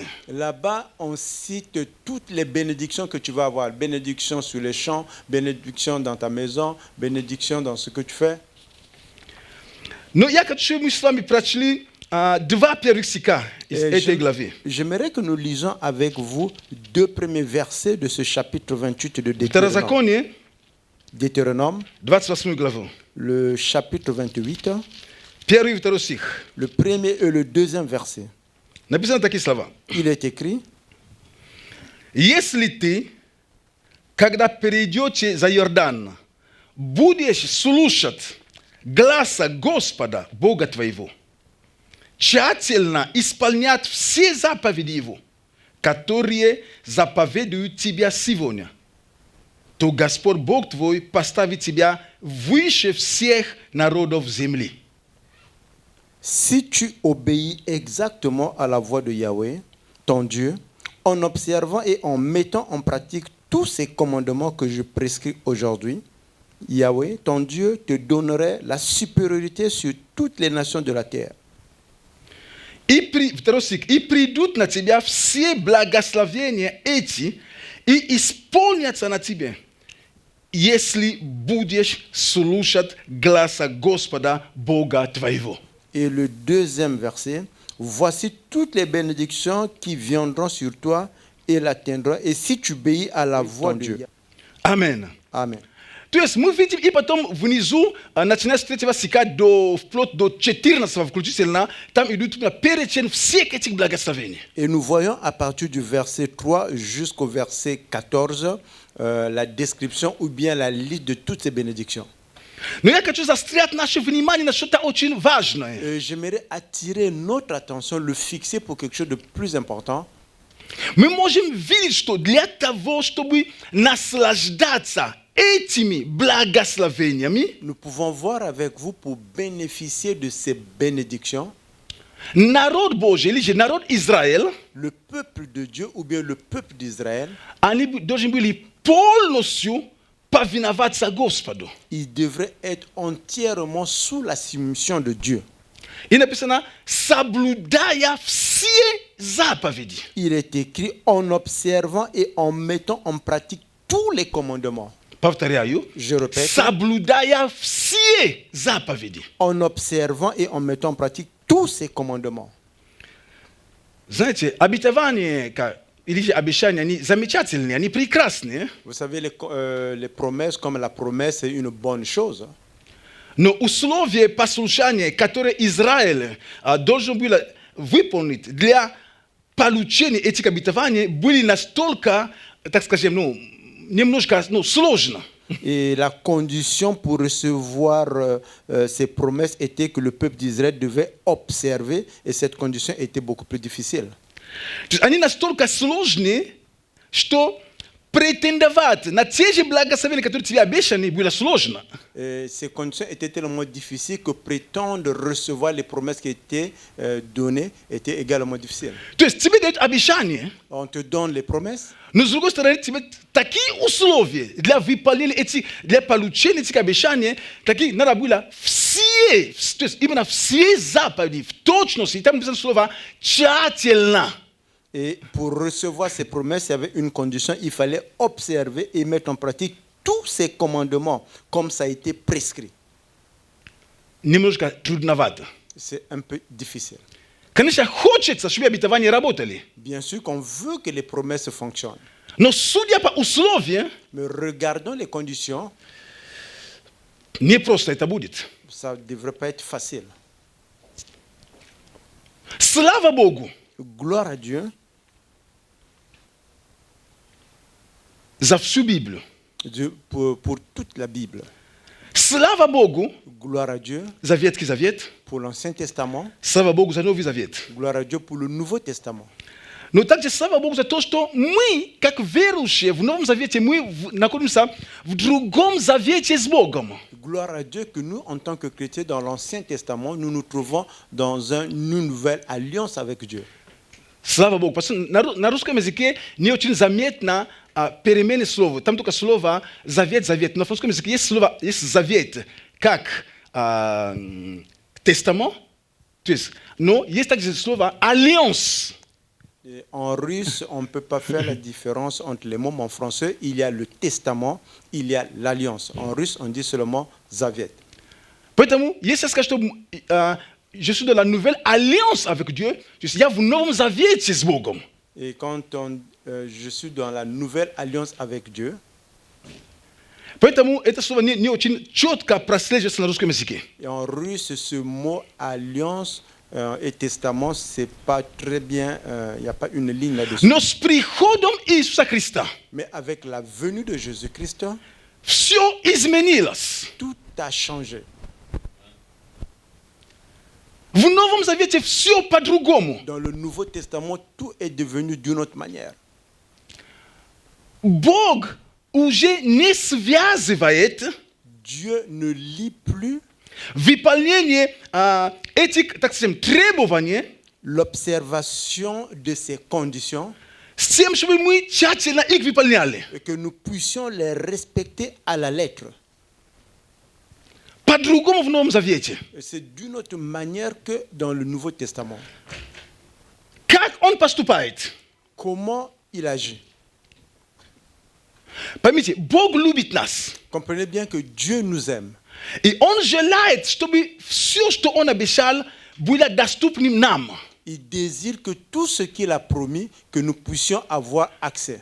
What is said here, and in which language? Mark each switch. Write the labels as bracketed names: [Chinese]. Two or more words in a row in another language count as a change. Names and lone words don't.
[French] Là-bas, on cite toutes les bénédictions que tu vas avoir. Bénédiction sur les champs, bénédiction dans ta maison, bénédiction dans ce que tu fais. [Russian] Но я хочу, чтобы мы с вами прочли два первых стиха из этой главы. [French] J'aimerais que nous lisons avec vous deux premiers versets de ce chapitre 28 de Deutéronome. [Russian] Второзаконие, [French] Deutéronome, [Russian] 28 главу. [French] le chapitre 28, [Russian] Первый и второй стих. [French] le premier et le deuxième verset. [Russian] Написано такие слова. [French] Il est écrit: [Russian] Если ты, когда перейдете за Иордан, будешь слушать гласа Господа, Бога твоего, тщательно исполнять все заповеди Его, которые заповедуют тебя сегодня, то Господь Бог твой поставит тебя выше всех народов земли. [French] Si tu obéis exactement à la voix de Yahweh, ton Dieu, en observant et en mettant en pratique tous ces commandements que je prescris aujourd'hui, Yahweh, ton Dieu, te donnerait la supériorité sur toutes les nations de la terre. [Russian] Второй стих. И придут на тебя все благословения эти, и исполнятся на тебе, если будешь слушать гласа Господа Бога твоего. [French] Et le deuxième verset: voici toutes les bénédictions qui viendront sur toi et l'atteindront, et si tu obéis à la voix de Dieu. [Russian] Амен. [French] Amen. [Russian] То есть мы видим, и потом внизу, начиная с 3 стиха вплоть до 14 включительно, там идут перечень всех этих благословений. [French] Et nous voyons à partir du verset 3 jusqu'au verset 14 la description ou bien la liste de toutes ces bénédictions. [Russian] Но я хочу застрять наше внимание на что-то очень важное. [French] J'aimerais attirer notre attention, le fixer pour quelque chose de plus important. [Russian] Мы можем видеть, что для того, чтобы наслаждаться этими благословениями, [French] Nous pouvons voir avec vous pour bénéficier de ces bénédictions. [Russian] народ Божий, или же народ Израиль, [French] Le peuple de Dieu ou bien le peuple d'Israël, [Russian] они должны были полностью повиноваться Господу. [French] il devrait être entièrement sous la soumission de Dieu. [Russian] И написано, соблюдая все заповеди. [French] Il est écrit en observant et en mettant en pratique tous les commandements. [Russian] Повторяю, [French] Je répète, [Russian] соблюдая все заповеди. [French] en observant et en mettant en pratique tous ces commandements. [Russian] Знаете, обетования или же обещания, они замечательные, они прекрасные, [French] Vous savez, les promesses, comme la promesse, c'est une bonne chose. [Russian] но условия послушания, которые Израиль должен был выполнить для получения этих обетований, были настолько, так скажем, немножко сложно. [French] Et la condition pour recevoir ces promesses était que le peuple d'Israël devait observer, et cette condition était beaucoup plus difficile. [Russian] То есть они настолько сложные, что претендовать на те же благословения, которые тебе обещаны, было сложно. [French] Et ces conditions étaient tellement difficiles que prétendre recevoir les promesses qui étaient données était également difficile. [Russian] То есть тебе дают обещание, [French] On te donne les promesses, [Russian] но с другой стороны тебе такие условия для выполнения для получения этих обещаний, такие надо было все, то есть именно все заповеди в точности, там написано слово тщательно. [French] et pour recevoir ces promesses, il y avait une condition, il fallait observer et mettre en pratique tous ces commandements comme ça a été prescrit. [Russian] Немножко трудновато. [French] C'est un peu difficile. [Russian] Конечно, хочется, чтобы обетования работали, [French] Bien sûr qu'on veut que les promesses fonctionnent, [Russian] но судя по условиям, [French] mais regardons les conditions, [Russian] не просто это будет. [French] ça ne devrait pas être facile. [Russian] Слава Богу [French] Gloire à Dieu [Russian] за всю Библию. [French] pour toute la Bible. [Russian] Слава Богу [French] Gloire à Dieu [Russian] за Ветхий Завет. [French] pour l'Ancien Testament. [Russian] Слава Богу за Новый Завет. [French] Gloire à Dieu pour le Nouveau Testament. [Russian] Но также слава Богу за то, что мы, как верующие в Новом Завете, мы находимся в другом завете с Богом. [French] Gloire à Dieu que nous, en tant que chrétiens dans l'Ancien Testament, nous nous trouvons dans une nouvelle alliance avec Dieu. [Russian] Слава Богу. Потому что на русском языке не очень заметно перемены слова. Там только слово завет, завет. Но в русском языке есть слово, есть завет, как тестамент. То есть, но есть также слово alliance. [French] Et en russe, on ne peut pas faire la différence entre les mots, mais en français, il y a le testament, il y a l'alliance. En russe, on dit seulement zavet. [Russian] Поэтому, если я скажу, что [French] je suis dans la nouvelle alliance avec Dieu, [Russian] то есть я в Новом Завете с Богом. [French] Et quand je suis dans la nouvelle alliance avec Dieu, [Russian] Поэтому это слово не очень четко прослеживается на русском языке. [French] et en russe, ce mot alliance et testament, c'est pas très bien, il n'y a pas une ligne là-dessus. [Russian] Но с приходом Иисуса Христа [French] Mais avec la venue de Jésus-Christ, [Russian] все изменилось. [French] tout a changé. [Russian] В Новом Завете все по-другому. [French] Dans le Nouveau Testament, tout est devenu d'une autre manière. [Russian] Бог уже не связывает [French] Dieu ne lit plus [Russian] выполнение этих, так скажем, требований [French] l'observation de ces conditions [Russian] с тем, чтобы мы тщательно их выполняли. [French] et que nous puissions les respecter à la lettre. [Russian] По-другому в Новом Завете. [French] Et c'est d'une autre manière que dans le Nouveau Testament. [Russian] Как он поступает? [French] Comment il agit? [Russian] Поймите, Бог любит нас. [French] Comprenez bien que Dieu nous aime. [Russian] И Он желает, чтобы все, что Он обещал, было доступным нам. [French] Il désire que tout ce qu'il a promis, que nous puissions avoir accès.